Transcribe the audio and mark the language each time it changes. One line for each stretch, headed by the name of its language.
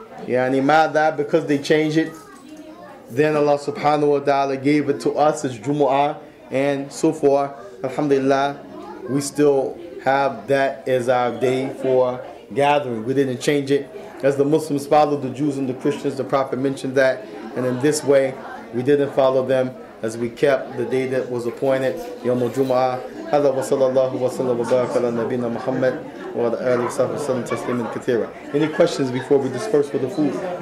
English: Yani mada, because they changed it, then Allah subhanahu wa ta'ala gave it to us as Jumu'ah, and so far, alhamdulillah, we still have that as our day for gathering. We didn't change it. As the Muslims followed the Jews and the Christians, the Prophet mentioned that, and in this way, we didn't follow them, as we kept the day that was appointed, Yawm al-Jumu'ah.
Arabic: هذا وصلى الله وسلم وبارك على نبينا محمد وعلى آله وصحبه وسلم تسليما كثيرا.
English: Any questions before we disperse for the food?